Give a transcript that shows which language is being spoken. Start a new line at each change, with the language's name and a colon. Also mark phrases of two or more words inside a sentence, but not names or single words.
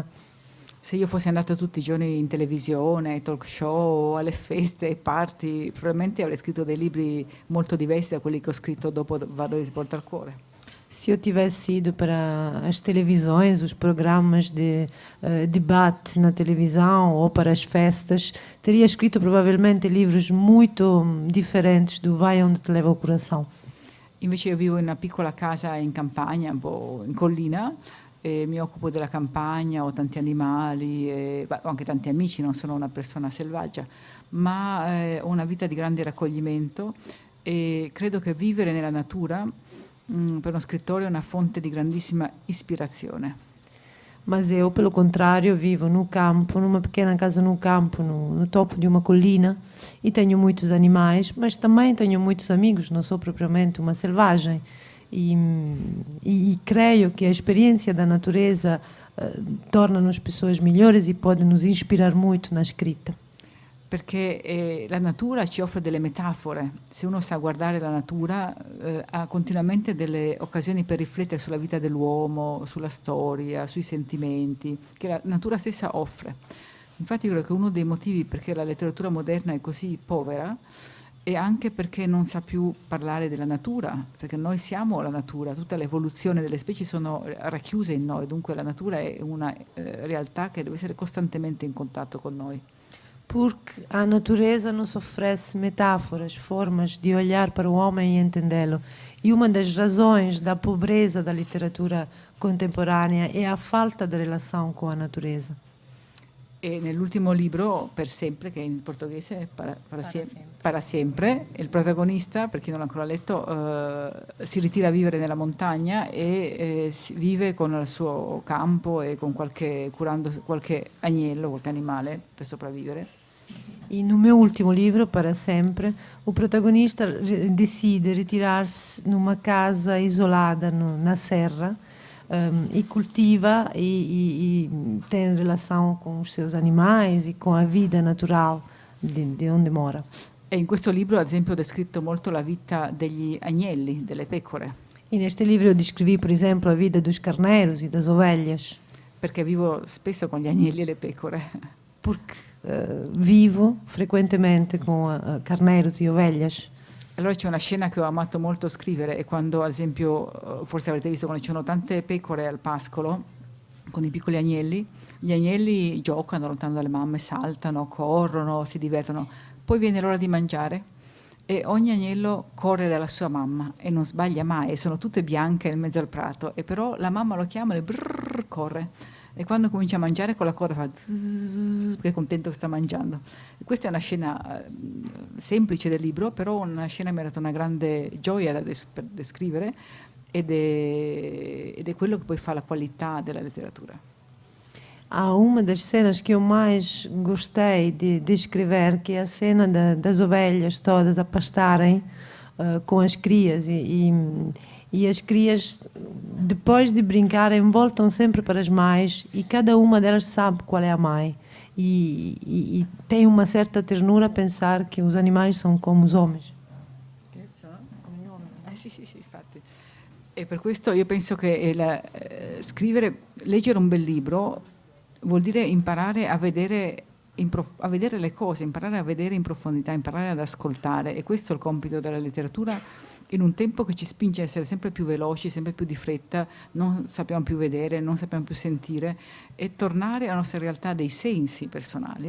Italian: Se io fossi andata tutti i giorni in televisione, ai talk show, alle feste, ai party, probabilmente avrei scritto dei libri molto diversi da quelli che ho scritto dopo Vado di porta al cuore.
Portuguese: Se eu tivesse ido para as televisões, os programas de debate na televisão ou para as festas, teria escrito provavelmente livros muito diferentes do Vai onde te leva o coração.
Italian: Invece io vivo in una piccola casa in campagna, un po' in collina, e mi occupo della campagna, ho tanti animali, ho anche tanti amici, non sono una persona selvaggia, ma ho una vita di grande raccoglimento e credo che vivere nella natura per uno scrittore è una fonte di grandissima ispirazione.
Portuguese: Mas eu, pelo contrário, vivo no campo, numa pequena casa no campo, no topo de uma colina, e tenho muitos animais, mas também tenho muitos amigos, não sou propriamente uma selvagem. E creio que a experiência da natureza torna-nos pessoas melhores e pode nos inspirar muito na escrita.
Italian: Perché la natura ci offre delle metafore. Se uno sa guardare la natura, ha continuamente delle occasioni per riflettere sulla vita dell'uomo, sulla storia, sui sentimenti, che la natura stessa offre. Infatti credo che uno dei motivi perché la letteratura moderna è così povera è anche perché non sa più parlare della natura, perché noi siamo la natura, tutta l'evoluzione delle specie sono racchiuse in noi, dunque la natura è una realtà che deve essere costantemente in contatto con noi.
Portuguese: Porque a natureza nos oferece metáforas, formas de olhar para o homem e entendê-lo. E uma das razões da pobreza da literatura contemporânea é a falta de relação com a natureza.
Italian: E nell'ultimo libro, Per sempre, che in portoghese è para sempre, il protagonista, per chi non l'ha ancora letto, si ritira a vivere nella montagna e vive con il suo campo e con curando qualche agnello, qualche animale per sopravvivere.
Portuguese: E no meu último livro, Para Sempre, o protagonista decide retirar-se numa casa isolada na serra e cultiva e tem relação com os seus animais e com a vida natural di onde mora.
Italian: E in questo libro, ad esempio, ho descritto molto la vita degli agnelli, delle pecore.
Portuguese: E neste livro eu descrevi, por exemplo, a vida dos carneiros e das ovelhas.
Italian: Perché vivo spesso con gli agnelli e le pecore.
Portuguese: Porque vivo frequentemente con carneiros e ovelhas.
Italian: Allora c'è una scena che ho amato molto scrivere e quando, ad esempio, forse avrete visto quando ci sono tante pecore al pascolo con i piccoli agnelli, gli agnelli giocano lontano dalle mamme, saltano, corrono, si divertono. Poi viene l'ora di mangiare e ogni agnello corre dalla sua mamma e non sbaglia mai, e sono tutte bianche in mezzo al prato, e però la mamma lo chiama e corre. E quando comincia a mangiare con la coda fa zzz, perché è contento che sta mangiando. E questa è una scena semplice del libro, però una scena che mi ha dato una grande gioia da descrivere ed è quello che poi fa la qualità della letteratura.
Portuguese: Há uma das cenas que eu mais gostei de escrever, que é a cena das ovelhas todas a pastarem com as crias e as crias, depois de brincarem, voltam sempre para as mães e cada uma delas sabe qual é a mãe. E tem uma certa ternura a pensar que os animais são como os homens.
Italian: Sì, infatti. E per questo io penso che leggere un bel libro vuol dire imparare a vedere le cose, imparare a vedere in profondità, imparare ad ascoltare, e questo è il compito della letteratura in un tempo che ci spinge a essere sempre più veloci, sempre più di fretta, non sappiamo più vedere, non sappiamo più sentire, e tornare alla nostra realtà dei sensi personali.